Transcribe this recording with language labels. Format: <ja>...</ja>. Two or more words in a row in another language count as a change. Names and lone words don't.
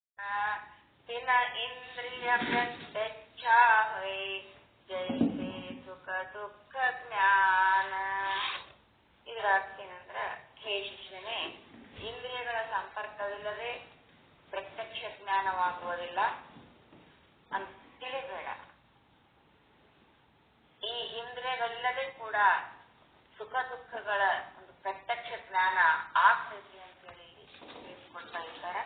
<hi>तिन इंद्रिय प्रत्यक्षा हुए जैसे सुख दुख ज्ञान.</hi> <kn>ಇದರ ಅರ್ಥ ಏನಂದ್ರೆ, ಹೇ ಶಿಷ್ಯನೇ, ಇಂದ್ರಿಯಗಳ ಸಂಪರ್ಕವಿಲ್ಲದೆ ಪ್ರತ್ಯಕ್ಷ ಜ್ಞಾನವಾಗುವುದಿಲ್ಲ ಅಂತ ತಿಳಿಬೇಡ. ಈ ಇಂದ್ರಿಯಗಳಿಲ್ಲದೆ ಕೂಡ ಸುಖ ದುಃಖಗಳ ಒಂದು ಪ್ರತ್ಯಕ್ಷ ಜ್ಞಾನ ಆಗ್ತೈತಿ ಅಂತೇಳಿ ತಿಳಿಸ್ಕೊಡ್ತಾ ಇದ್ದಾರೆ.</kn>